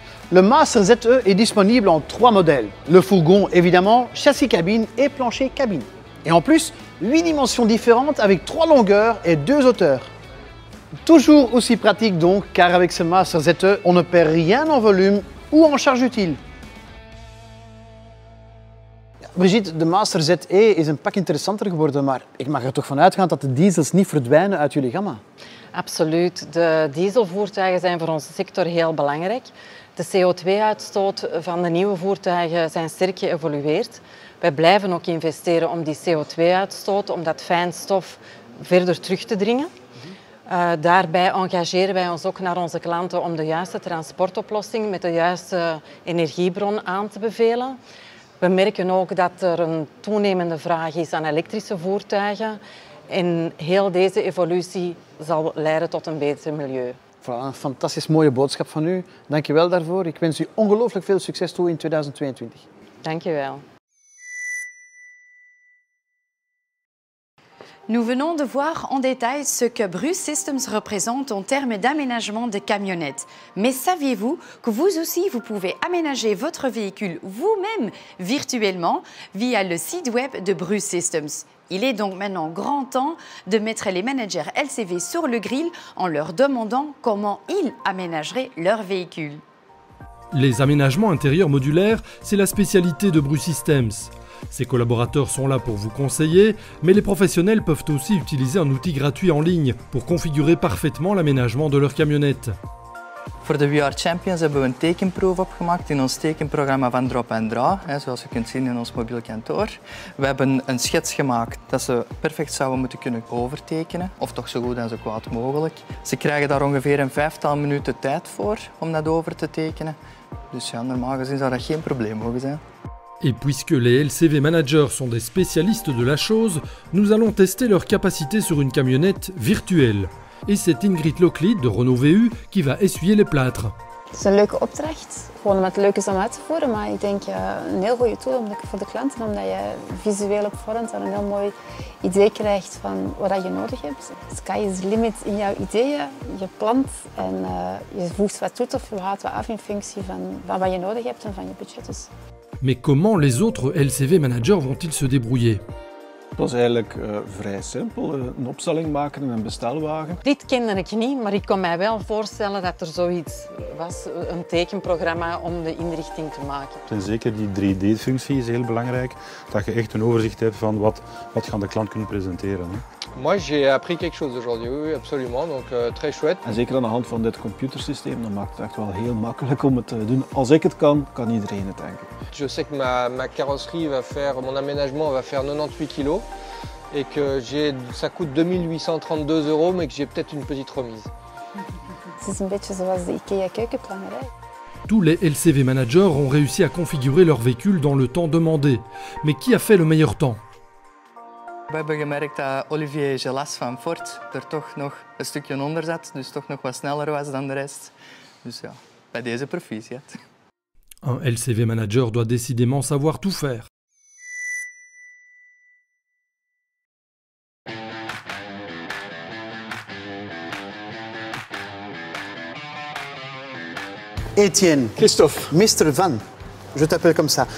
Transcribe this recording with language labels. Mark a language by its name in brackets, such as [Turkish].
[French] Le Master ZE est disponible en 3 modèles. Le fourgon évidemment, châssis cabine et plancher cabine. Et en plus, 8 dimensions différentes avec 3 longueurs et 2 hauteurs. Toujours aussi pratique donc, car avec ce Master ZE, on ne perd rien en volume ou en charge utile. [Dutch] Brigitte, de Master ZE is een pak interessanter geworden, maar ik mag er toch van uitgaan dat de diesels niet verdwijnen uit jullie gamma? Absoluut. De dieselvoertuigen zijn voor onze sector heel belangrijk. De CO2-uitstoot van de nieuwe voertuigen zijn sterk geëvolueerd. Wij blijven ook investeren om die CO2-uitstoot, om dat fijnstof verder terug te dringen. Daarbij engageren wij ons ook naar onze klanten om de juiste transportoplossing met de juiste energiebron aan te bevelen. We merken ook dat er een toenemende vraag is aan elektrische voertuigen en heel deze evolutie zal leiden tot een beter milieu. Voilà, een fantastisch mooie boodschap van u. Dank je wel daarvoor. Ik wens u ongelooflijk veel succes toe in 2022. Dank je wel. [French] Nous venons de voir en détail ce que Bruce Systems représente en termes d'aménagement de camionnettes. Mais saviez-vous que vous aussi, vous pouvez aménager votre véhicule vous-même virtuellement via le site web de Bruce Systems? Il est donc maintenant grand temps de mettre les managers LCV sur le grill en leur demandant comment ils aménageraient leur véhicule. Les aménagements intérieurs modulaires, c'est la spécialité de Bruce Systems. Ses collaborateurs sont là pour vous conseiller, mais les professionnels peuvent aussi utiliser un outil gratuit en ligne pour configurer parfaitement l'aménagement de leur camionnette. [Dutch] Voor de VR Champions hebben we een tekenproef opgemaakt in ons tekenprogramma van Drop & Draw, zoals je kunt zien in ons mobiel kantoor. We hebben een schets gemaakt dat ze perfect zouden moeten kunnen overtekenen, of toch zo goed en zo kwaad mogelijk. Ze krijgen daar ongeveer een 5-tal minuten tijd voor om dat over te tekenen. Dus ja, normaal gezien zou dat geen probleem mogen zijn. [French] Et puisque les LCV managers sont des spécialistes de la chose, nous allons tester leur capacité sur une camionnette virtuelle. Et c'est Ingrid Lockleed de Renault VU qui va essuyer les plâtres. [Dutch] Het is een leuke opdracht, gewoon omdat het leuk is om uit te voeren, maar ik denk een heel goede tool voor de klanten, omdat je visueel op voorhand een heel mooi idee krijgt van wat je nodig hebt. [English] Sky is the limit [Dutch] in jouw ideeën, je plant en je voegt wat toe of je haalt wat af in functie van wat je nodig hebt en van je budget. Dus. [French] Mais comment les autres LCV managers vont-ils se débrouiller? [Dutch] Het was eigenlijk vrij simpel, een opstelling maken in een bestelwagen. Dit kende ik niet, maar ik kon mij wel voorstellen dat er zoiets was, een tekenprogramma om de inrichting te maken. En zeker die 3D-functie is heel belangrijk, dat je echt een overzicht hebt van wat gaan de klant kunnen presenteren. Hè. [French] Moi, j'ai appris quelque chose aujourd'hui, oui, absolument, donc très chouette. [Dutch] En zeker aan de hand van dit computersysteem, dat maakt het echt wel heel makkelijk om het te doen. Als ik het kan iedereen het, denk ik. [French] Je sais que ma carrosserie va faire, mon aménagement va faire 98 kg et que ça coûte 2832 €, mais que j'ai peut-être une petite remise. [Dutch] Het is een beetje zoals de IKEA keukenplannerij. [French] Tous les LCV managers ont réussi à configurer leur véhicule dans le temps demandé. Mais qui a fait le meilleur temps? [Dutch] We hebben gemerkt dat Olivier Gelas van Ford er toch nog een stukje onder zat, dus toch nog wat sneller was dan de rest. Dus ja, bij deze proficiat. [French] Un LCV manager doit décidément savoir tout faire. Étienne. Christophe. Mr. Van. Je t'appelle comme ça.